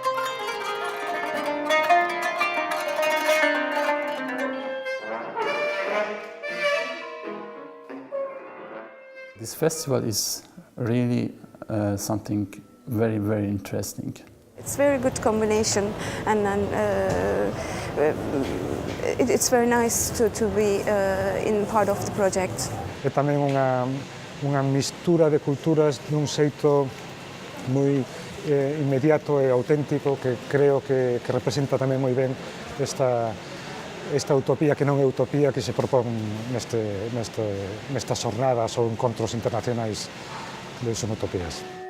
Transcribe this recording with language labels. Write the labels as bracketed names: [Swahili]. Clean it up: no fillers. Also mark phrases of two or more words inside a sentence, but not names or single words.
[English] This festival is really something very, very interesting. It's very good combination, and it's very nice to be in part of the project. [Galician] É tamén unha mistura de culturas dun xeito moi inmediato e auténtico que creo que representa tamén moi ben esta utopía que non é utopía que se propón nestas xornadas ou encontros internacionais de Sonutopias.